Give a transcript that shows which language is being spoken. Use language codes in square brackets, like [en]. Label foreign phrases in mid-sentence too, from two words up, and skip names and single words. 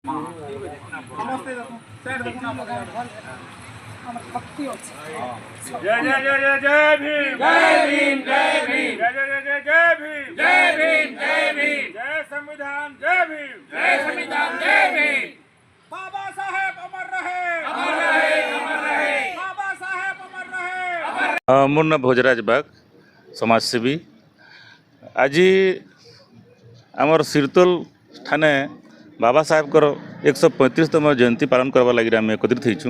[or] ସମସ୍ତେ ଦେଖୁନ୍ ସାଇଡ୍ ଦେଖୁନ୍ ଆମର ଭକ୍ତି ଅଛି। [hi] जय जय जय जय जय भीम जय भीम जय भीम जय जय जय जय जय भीम जय भीम जय भीम जय संविधान जय भीम जय संविधान जय भीम। बाबा साहेब अमर रहे अमर रहे अमर रहे। बाबा साहेब अमर रहे। [spv] ମୋର ନା ଭୋଜରାଜ ବାଗ ସମାଜସେବୀ ଆଜ ଆମର ସିରତୋଲ ଠାନେ ବାବା ସାହେବ 135ତମ ଜୟନ୍ତୀ ପାଳନ କରବା ଲଗି ଆମ ଏକତ୍ରିତ ହୋଇଛୁଁ।